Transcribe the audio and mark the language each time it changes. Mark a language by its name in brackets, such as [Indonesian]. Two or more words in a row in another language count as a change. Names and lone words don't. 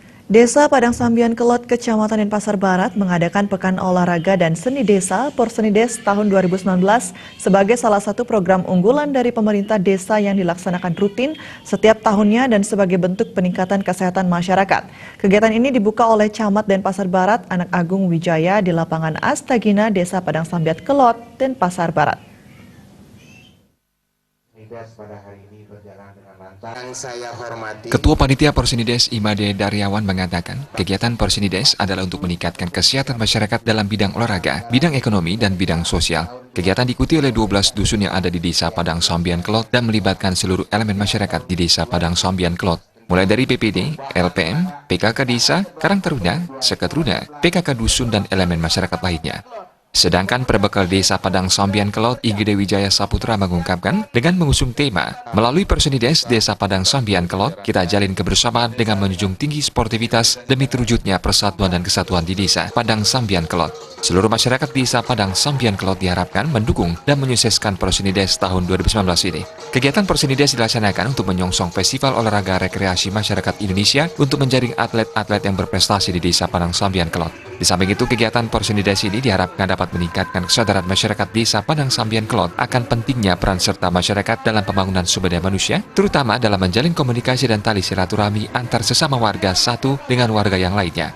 [Indonesian] Desa Padang Sambian Kelot, Kecamatan Denpasar Barat mengadakan Pekan Olahraga dan Seni Desa Porsenides tahun 2019 sebagai salah satu program unggulan dari pemerintah desa yang dilaksanakan rutin setiap tahunnya dan sebagai bentuk peningkatan kesehatan masyarakat. Kegiatan ini dibuka oleh Camat Denpasar Barat, Anak Agung Wijaya di lapangan Astagina, Desa Padang Sambian Kelot, Denpasar Barat. Ketua Panitia Porsenides Imade Daryawan mengatakan, kegiatan Porsenides adalah untuk meningkatkan kesehatan masyarakat dalam bidang olahraga, bidang ekonomi, dan bidang sosial. Kegiatan diikuti oleh 12 dusun yang ada di Desa Padang Sambian Kelot dan melibatkan seluruh elemen masyarakat di Desa Padang Sambian Kelot, mulai dari BPD, LPM, PKK Desa, Karang Taruna, Seketruna, PKK Dusun, dan elemen masyarakat lainnya. Sedangkan perbekal Desa Padang Sambian Kelot, IGD Wijaya Saputra mengungkapkan, dengan mengusung tema, melalui Porsenides Desa Padang Sambian Kelot, kita jalin kebersamaan dengan menjunjung tinggi sportivitas demi terwujudnya persatuan dan kesatuan di Desa Padang Sambian Kelot. Seluruh masyarakat Desa Padang Sambian Kelot diharapkan mendukung dan menyukseskan Porsenides tahun 2019 ini. Kegiatan Porsenides dilaksanakan untuk menyongsong Festival Olahraga Rekreasi Masyarakat Indonesia untuk menjaring atlet-atlet yang berprestasi di Desa Padang Sambian Kelot. Di samping itu, kegiatan Porsenides ini diharapkan dapat meningkatkan kesadaran masyarakat Desa Padang Sambian Kelot akan pentingnya peran serta masyarakat dalam pembangunan sumber daya manusia, terutama dalam menjalin komunikasi dan tali silaturahmi antar sesama warga satu dengan warga yang lainnya.